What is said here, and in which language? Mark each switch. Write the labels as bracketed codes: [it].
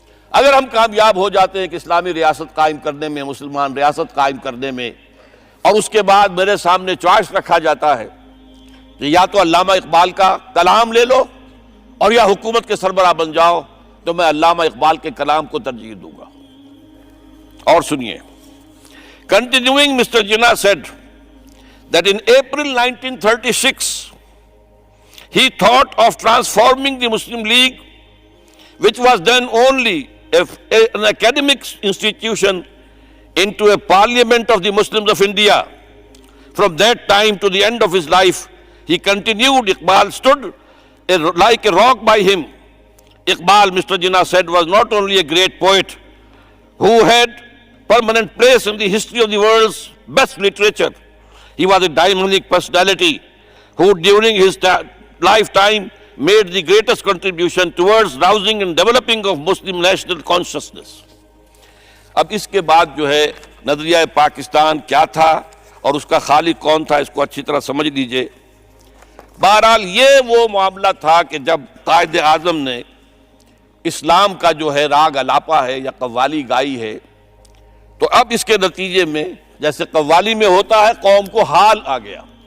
[ur] اگر ہم کامیاب ہو جاتے ہیں کہ اسلامی ریاست قائم کرنے میں، مسلمان ریاست قائم کرنے میں، اور اس کے بعد میرے سامنے چوائس رکھا جاتا ہے کہ یا تو علامہ اقبال کا کلام لے لو اور یا حکومت کے سربراہ بن جاؤ، تو میں علامہ اقبال کے کلام کو ترجیح دوں گا۔ اور سنیے، [en] Continuing, Mr. Jinnah said that in April 1936, he thought of transforming the Muslim League, which was then only an academic institution, into a parliament of the Muslims of India. From that time to the end of his life, he continued. Iqbal stood like a rock by him. Iqbal, Mr. Jinnah said, was not only a great poet who had permanent place in the history of the world's best literature. He was a dynamic personality who during his lifetime made the greatest contribution towards rousing and developing of Muslim national consciousness. [ur] اب اس کے بعد جو ہے نظریہ پاکستان کیا تھا اور اس کا خالق کون تھا، اس کو اچھی طرح سمجھ لیجئے۔ بہرحال یہ وہ معاملہ تھا کہ جب قائد اعظم نے اسلام کا جو ہے راگ الاپا ہے یا قوالی گائی ہے، تو اب اس کے نتیجے میں جیسے قوالی میں ہوتا ہے قوم کو حال آ گیا۔